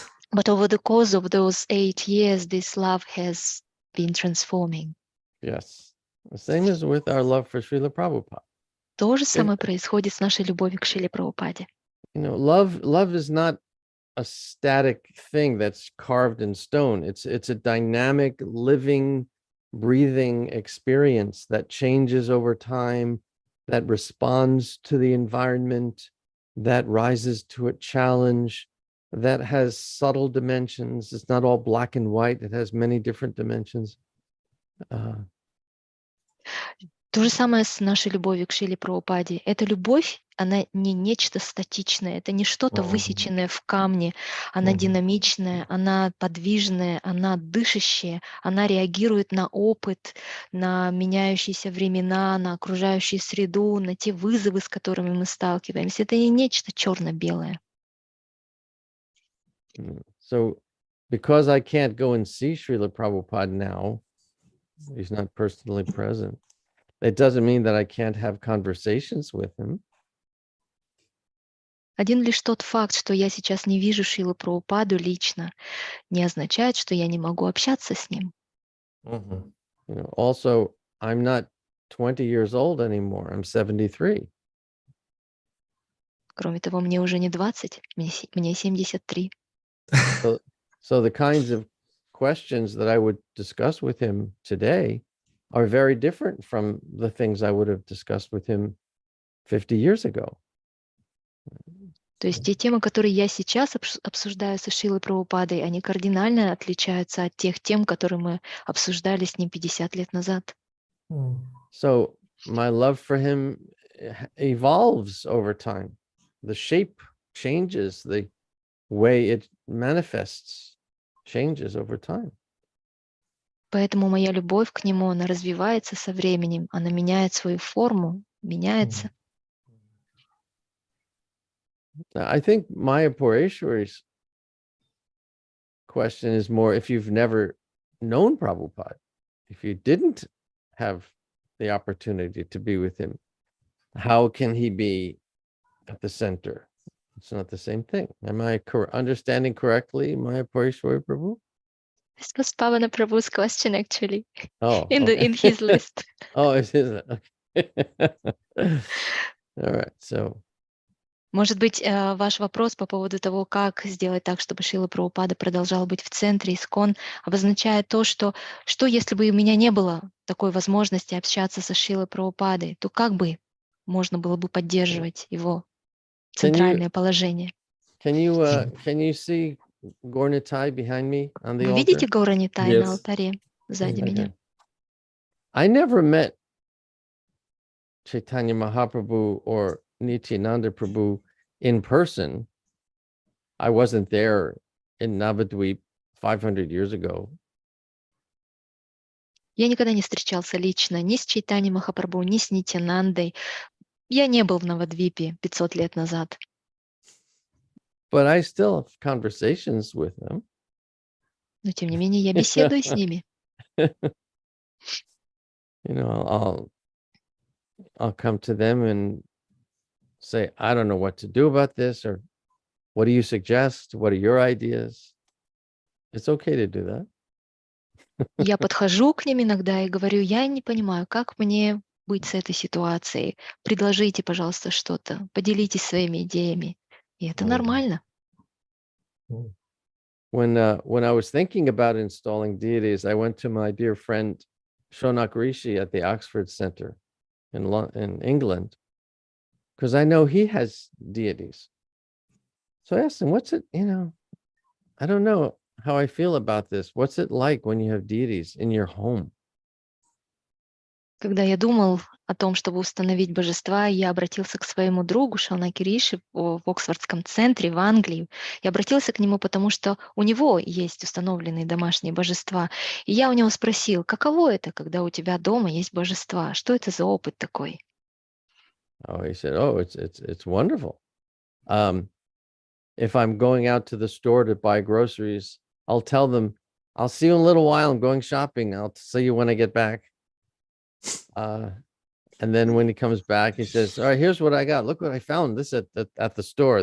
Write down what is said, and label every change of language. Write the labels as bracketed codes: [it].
[en] But over the course of those 8 years, this love has been transforming. Yes. The same is with our love for Srila Prabhupada. [ru] То же самое происходит с нашей любовью к Шриле Прабхупаде. [en] You know, love is not a static thing that's carved in stone. It's a dynamic, living, breathing experience that changes over time, that responds to the environment, that rises to a challenge, that has subtle dimensions. It's not all black and white. It has many different dimensions. [ru] То же самое с нашей любовью к Шриле Прабхупаде. Эта любовь, она не нечто статичное, это не что-то высеченное в камне. Она динамичная, она подвижная, она дышащая, она реагирует на опыт, на меняющиеся времена, на окружающую среду, на те вызовы, с которыми мы сталкиваемся. Это не нечто черно-белое. [en] So, because I can't go and see Srila Prabhupada now, he's not personally present. It doesn't mean that I can't have conversations with him. [ru] Один лишь тот факт, что я сейчас не вижу Шрилу Прабхупаду лично, не означает, что я не могу общаться с ним. [en] You know, also, I'm not 20 years old anymore. I'm 73. [ru] Кроме того, мне уже не 20, мне 73. [en] So the kinds of questions that I would discuss with him today are very different from the things I would have discussed with him 50 years ago. [ru] То есть те темы, которые я сейчас обсуждаю со Шрилой Прабхупадой, они кардинально отличаются от тех тем, которые мы обсуждали с ним 50 лет назад. [en] So my love for him evolves over time. The shape changes, the way it manifests changes over time. [ru] Поэтому моя любовь к нему, она развивается со временем, она меняет свою форму, меняется. [en] I think Maya Pureshwari's question is more if you've never known Prabhupada, if you didn't have the opportunity to be with him, how can he be at the center? It's not the same thing. Am I understanding correctly, Maya Pureshwari Prabhu? This was Pavana Prabhu's question actually, Oh, in his list. Oh, it is. Okay. All right. So [ru] Может быть, ваш вопрос по поводу того, как сделать так, чтобы Шрила Прабхупада продолжал быть в центре ИСККОН, обозначает то, что если бы у меня не было такой возможности общаться со Шрилой Прабхупадой, то как бы можно было бы поддерживать его [en] Can you [ru] центральное положение? [en] can you see Gornitai behind me on the [ru] Вы [en] altar? [ru] видите Гауранитай на [en] Yes. [ru] алтаре сзади меня? [en] Okay. I never met Chaitanya Mahaprabhu or Nityananda Prabhu in person. I wasn't there in Navadvip 500 years ago. [ru] Я никогда не встречался лично ни с Чайтаньей Махапрабху, ни с Нитянандой. Я не был в Навадвипе 500 лет назад. [en] But I still have conversations with them. [ru] Но тем не менее я беседую с ними. [en] You know, I'll come to them and say, I don't know what to do about this, or what do you suggest? What are your ideas? It's okay to do that. [ru] Я подхожу к ним иногда и говорю, я не понимаю, как мне быть с этой ситуацией. Предложите, пожалуйста, что-то, поделитесь своими идеями. И это нормально. [en] When I was thinking about installing deities, I went to my dear friend Shonak Rishi at the Oxford Center in England, because I know he has deities. So I asked him, what's it, I don't know how I feel about this. What's it like when you have deities in your home? [ru] Когда я думал о том, чтобы установить божества, я обратился к своему другу Шаунаки Риши в Оксфордском центре в Англии. Я обратился к нему, потому что у него есть установленные домашние божества. И я у него спросил, каково это, когда у тебя дома есть божества? Что это за опыт такой? [en] Oh, he said, oh, it's wonderful. If I'm going out to the store to buy groceries, I'll tell them, I'll see you in a little while. I'm going shopping. I'll see you when I get back. And then when he comes back, he says, all right, here's what I got. Look what I found this at the store.